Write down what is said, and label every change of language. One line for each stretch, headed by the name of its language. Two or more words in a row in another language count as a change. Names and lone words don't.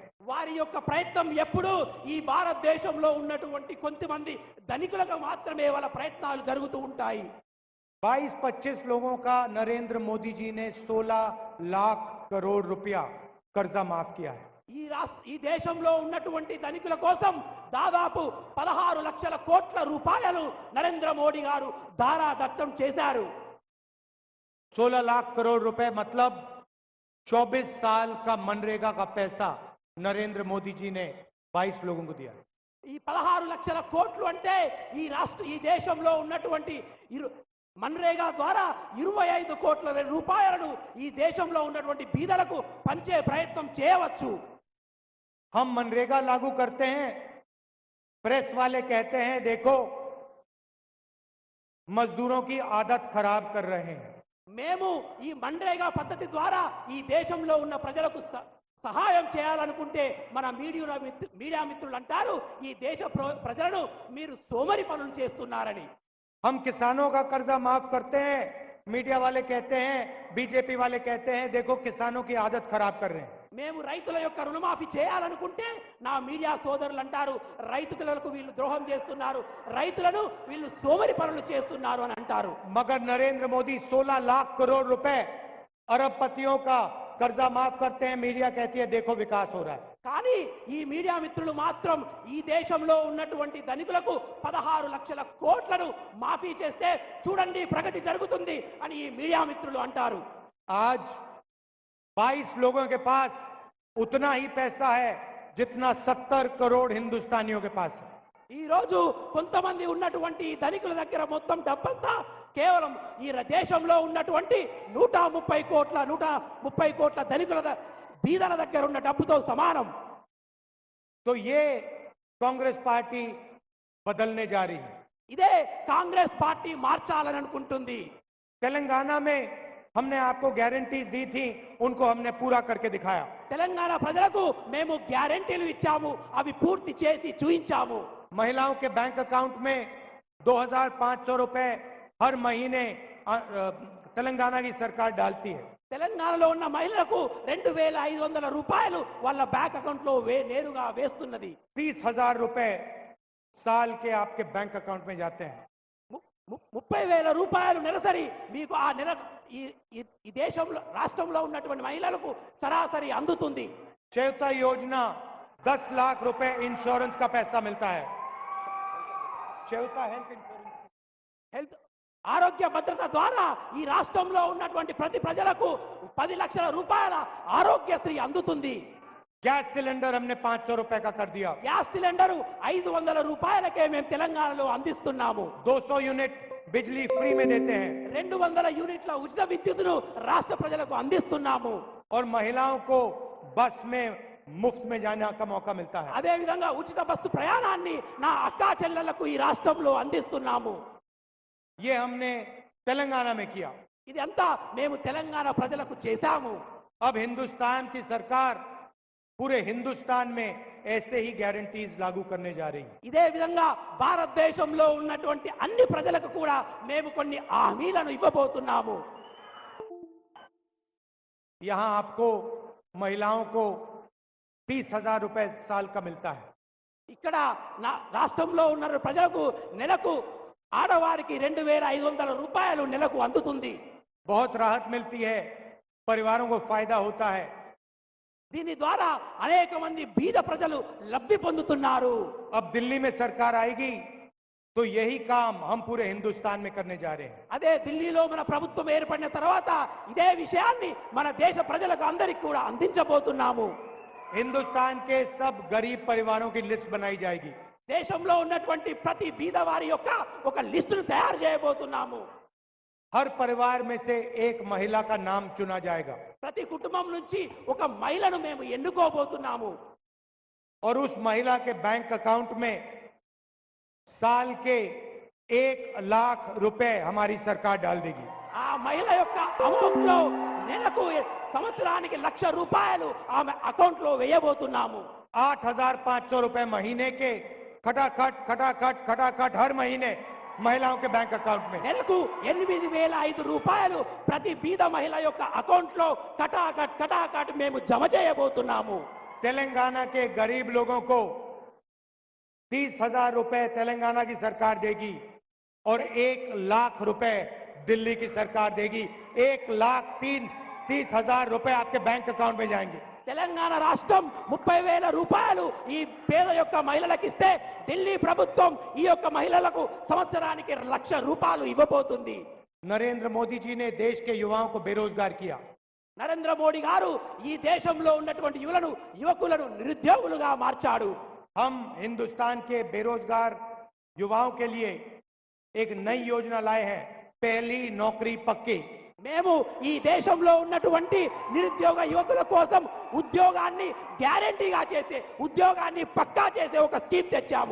Telugu: వారి యొక్క ప్రయత్నం ఎప్పుడు ఈ భారతదేశంలో ఉన్నటువంటి కొంతమంది ధనికులకు మాత్రమే వాళ్ళ ప్రయత్నాలు జరుగుతూ ఉంటాయి।
Hindi: 22-25 लोगों का नरेंद्र मोदी जी ने 16 लाख करोड़ रुपया कर्जा माफ किया है।
Telugu: ఈ దేశంలో ఉన్నటువంటి ధనికుల కోసం దాదాపు 16 లక్షల కోట్ల రూపాయలు నరేంద్ర మోడీ గారు దారాదత్తం చేశారు।
Hindi: 16 लाख करोड़ रुपए मतलब 24 साल का मनरेगा का पैसा नरेंद्र मोदी जी ने 22 लोगों को दिया।
Telugu: ఈ 16 లక్షల కోట్లు అంటే ఈ దేశంలో ఉన్నటువంటి మన్రేగా ద్వారా 25 కోట్ల రూపాయలను ఈ దేశంలో ఉన్నటువంటి బీదలకు పంచే ప్రయత్నం చేయవచ్చు।
Hindi: हम मनरेगा लागू करते हैं, प्रेस वाले कहते हैं देखो मजदूरों की आदत खराब कर रहे हैं।
Telugu: మేము ఈ మన్రేగా పద్ధతి ద్వారా ఈ దేశంలో ఉన్న ప్రజలకు సహాయం చేయాలనుకుంటే మన మీడియా మిత్రులు అంటారు ఈ దేశ ప్రజలను మీరు సోమరి పనులు చేస్తున్నారని।
Hindi: हम किसानों का कर्जा माफ करते हैं, मीडिया वाले कहते हैं, बीजेपी वाले कहते हैं, देखो किसानों की आदत खराब कर रहे हैं।
Telugu: మేము రైతుల యొక్క రుణమాఫీ చేయాలనుకుంటే నా మీడియా సోదరులు అంటారు రైతులకు వీళ్ళు ద్రోహం చేస్తున్నారు, రైతులను వీళ్ళు సోమరి పనులు చేస్తున్నారు అని అంటారు.
Hindi: मगर नरेंद्र मोदी 16 लाख करोड़ रुपए अरबपतियों का कर्जा माफ करते हैं, मीडिया कहती है देखो विकास हो रहा है।
Telugu: కానీ ఈ మీడియా మిత్రులు మాత్రం ఈ దేశంలో ఉన్నటువంటి ధనికులకు 16 లక్షల కోట్లను మాఫీ చేస్తే చూడండి ప్రగతి జరుగుతుంది అని ఈ మీడియా మిత్రులు అంటారు.
Hindi: आज 22 लोगों के पास उतना ही पैसा है जितना 70 करोड़ हिंदुस्तानियों के पास है।
Telugu: ఈ రోజు కొంతమంది ఉన్నటువంటి ధనికుల దగ్గర మొత్తం డబ్బంతా కేవలం ఈ దేశంలో ఉన్నటువంటి 130 కోట్ల ధనికుల బీదల దగ్గర ఉన్న డబ్బుతో సమానం.
Hindi: तो ये कांग्रेस पार्टी बदलने जा रही है।
Telugu: ఇదే కాంగ్రెస్ పార్టీ మార్చాలని అనుకుంటుంది.
Hindi: तेलंगाना में हमने आपको गारंटीज दी थी, उनको हमने पूरा करके दिखाया।
Telugu: తెలంగాణ ప్రజలకు మేము గ్యారెంటీలు ఇచ్చాము, అవి పూర్తి చేసి చూయించాము.
Hindi: महिलाओं के
English: bank account
Hindi: में 2500 रुपए हर महीने तेलंगाना की सरकार डालती है।
Telugu: తెలంగాణలో ఉన్న మహిళలకు 2500 రూపాయలు వాళ్ళ
English: bank account
Telugu: లో నేరుగా వేస్తున్నది.
Hindi: 30,000 रुपए साल के आपके
English: bank account
Hindi: में जाते हैं।
Telugu: 30,000 రూపాయలు నెలసరి మీకు ఆ నెల ఈ దేశంలో రాష్ట్రంలో ఉన్నటువంటి మహిళలకు సరాసరి అందుతుంది.
Hindi: चयता योजना 10 लाख रुपए इंश्योरेंस का पैसा मिलता है। चयता
English: health insurance,
Telugu: హెల్త్ ఆరోగ్య భద్రత ద్వారా ఈ రాష్ట్రంలో ఉన్నటువంటి ప్రతి ప్రజలకు 10 లక్షల రూపాయల ఆరోగ్యశ్రీ అందుతుంది.
English: gas cylinder
Hindi: हमने 500 रुपए का कर दिया।
English: gas cylinder
Telugu: 500 రూపాయలకే మేము తెలంగాణలో అందిస్తున్నాము.
Hindi: 200 यूनिट बिजली फ्री में देते हैं
Telugu: 200 యూనిట్ల ఉచిత విద్యుత్తును రాష్ట్ర ప్రజలకు అందిస్తున్నాము.
Hindi: और महिलाओं को बस में मुफ्त में जाने का मौका मिलता है।
Telugu: అదే విధంగా ఉచిత బస్సు ప్రయాణాన్ని నా అక్కా చెల్లెళ్లకు ఈ రాష్ట్రంలో అందిస్తున్నాము.
Hindi: ये हमने तेलंगाना में किया।
Telugu: ఇది అంతా మేము తెలంగాణ ప్రజలకు చేశాము.
Hindi: अब हिंदुस्तान की सरकार पूरे हिंदुस्तान में ऐसे ही गारंटीज लागू करने जा रही है।
Telugu: ఇదే విధంగా భారతదేశంలో ఉన్నటువంటి అన్ని ప్రజలకు కూడా మేము కొన్ని హామీలను ఇవ్వబోతున్నాము.
Hindi: यहाँ आपको महिलाओं को 30,000 रुपए साल का मिलता है।
Telugu: ఇక్కడ నా రాష్ట్రంలో ఉన్న ప్రజలకు నెలకు ఆడవారికి 2500 రూపాయలు నెలకు అందుతుంది.
Hindi: बहुत राहत मिलती है, परिवारों को फायदा होता है।
Telugu: దీని ద్వారా అనేక మంది బీద ప్రజలు లబ్ధి పొందుతున్నారు.
Hindi: अब दिल्ली में सरकार आएगी तो यही काम हम पूरे हिंदुस्तान में करने जा रहे हैं।
Telugu: అదే ఢిల్లీలో మన ప్రభుత్వం ఏర్పడిన తర్వాత ఇదే విషయాన్ని మన దేశ ప్రజలకు అందరికీ కూడా అందించబోతున్నాము.
Hindi: हिंदुस्तान के सब गरीब परिवारों की लिस्ट बनाई जाएगी।
Telugu: దేశంలో ఉన్నటువంటి ప్రతి బీదవారి యొక్క ఒక లిస్టును తయారు చేయబోతున్నాము.
Hindi: हर परिवार में से एक महिला का नाम चुना जाएगा
Telugu: ప్రతి కుటుంబం నుంచి ఒక మహిళను మేము ఎన్నుకోబోతున్నాము.
Hindi: और उस महिला के
English: bank account
Hindi: में साल के 1 लाख रुपए हमारी सरकार डाल देगी।
Telugu: ఆ మహిళ యొక్క అమౌంట్ లో నెలకు సంవత్సరానికి 1,00,000 రూపాయలు ఆమె అకౌంట్ లో వేయబోతున్నాము.
Hindi: 8,500 रुपए महीने के खटाखट खटाखट खटाखट हर महीने महिलाओं के
English: bank account
Hindi: में।
Telugu: నెలకు 8,500 రూపాయలు ప్రతి బీద మహిళ యొక్క అకౌంట్ లో కటాకట్ మేము జమ చేయబోతున్నాము.
Hindi: तेलंगाना के गरीब लोगों को 30,000 रुपए तेलंगाना की सरकार देगी और 1 लाख रुपए दिल्ली की सरकार देगी। 1,30,000 रुपए आपके
English: bank account
Hindi: में जाएंगे।
Telugu: తెలంగాణ రాష్ట్రం 30,000 రూపాయలు ఈ పేద యొక్క మహిళలకు ఇస్తే ఢిల్లీ ప్రభుత్వం ఈ యొక్క మహిళలకు సంవత్సరానికి 1,00,000 రూపాయలు ఇవ్వబోతుంది.
Hindi: नरेंद्र मोदी जी ने देश के युवाओं को बेरोजगार किया।
Telugu: నరేంద్ర మోడీ గారు ఈ దేశంలో ఉన్నటువంటి యువకులను నిరుద్యోగులుగా మార్చాడు.
Hindi: हम हिंदुस्तान के बेरोजगार युवाओं के लिए एक नई योजना लाए हैं, पहली नौकरी पक्की।
Telugu: మేము ఈ దేశంలో ఉన్నటువంటి నిరుద్యోగ యువకుల కోసం ఉద్యోగాన్ని గ్యారెంటీగా చేసే ఉద్యోగాన్ని పక్కా చేసే ఒక స్కీమ్ తెచ్చాము.